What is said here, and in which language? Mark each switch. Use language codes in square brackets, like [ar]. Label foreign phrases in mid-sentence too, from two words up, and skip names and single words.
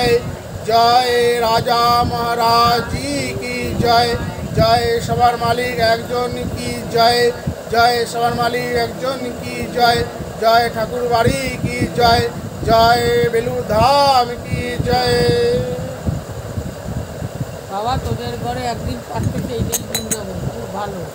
[hi] जय राजा महाराज जी की जय। जय सवार मालिक एकजन की जय। जय सवार मालिक एकजन की जय। जय ठाकुर बाड़ी की जय। जय बेलूर धाम की जय। [bn] বাবা তোদের ঘরে একদিন পাচ্ছে সেইটাই বৃন্দাবন খুব ভালো।